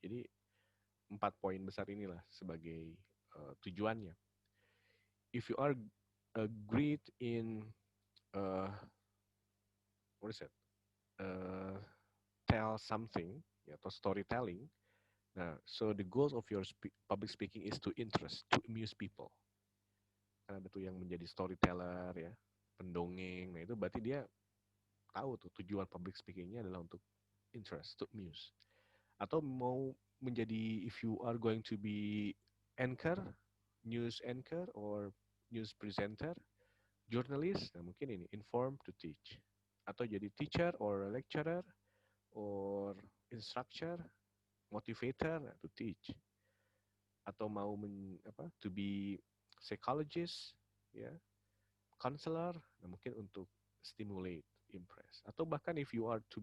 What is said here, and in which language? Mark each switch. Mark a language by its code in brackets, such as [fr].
[id] Jadi 4 poin besar inilah sebagai tujuannya. [en] If you are great in uh, what is it? Uh, Tell something ya, atau storytelling. Nah, so the goals of your public speaking is to interest, to amuse people. [id] Kan ada tuh yang menjadi storyteller ya, pendongeng. Nah, itu berarti dia tahu tuh tujuan public speakingnya adalah untuk interest, [en] to amuse. [id] Atau mau menjadi, [en] if you are going to be anchor, news anchor or news presenter, journalist, [id] nah mungkin ini [en] inform to teach, atau jadi teacher or lecturer or instructor, motivator, nah, to teach, atau mau to be psychologist, ya, counselor, [id] nah mungkin untuk [en] stimulate, impress, [id] atau bahkan [en] if you are